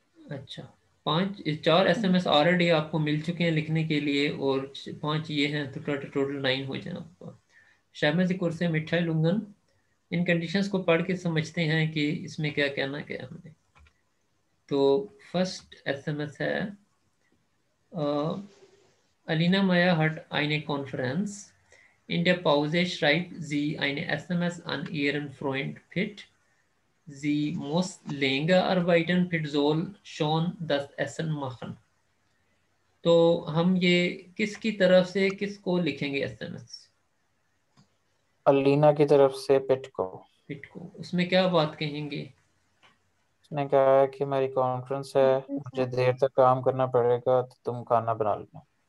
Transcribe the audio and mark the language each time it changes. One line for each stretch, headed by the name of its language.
Hindi: अच्छा, 4 SMS already आपको मिल चुके हैं लिखने के लिए, और 5 ये हैं, तो टोटल 9 हो जाए आपका। शामिल कोर्स से मिठाई लुंगन। इन कंडीशंस को पढ़ के समझते हैं कि इसमें क्या कहना क्या है हमने। तो फर्स्ट SMS है
German: Alina Maya hat eine Konferenz. In der Pause schreibt sie eine SMS an ihren Freund Pitt. Sie muss länger arbeiten, Pitt soll schon das Essen machen.
Hindi: तो हम ये किसकी तरफ से किसको लिखेंगे SMS? अलीना की तरफ से पिट को। पिट को। उसमें क्या बात कहेंगे? उसने कहा है कि मेरी कॉन्फ्रेंस है, मुझे देर तक काम करना पड़ेगा, तो तुम खाना बना लेना।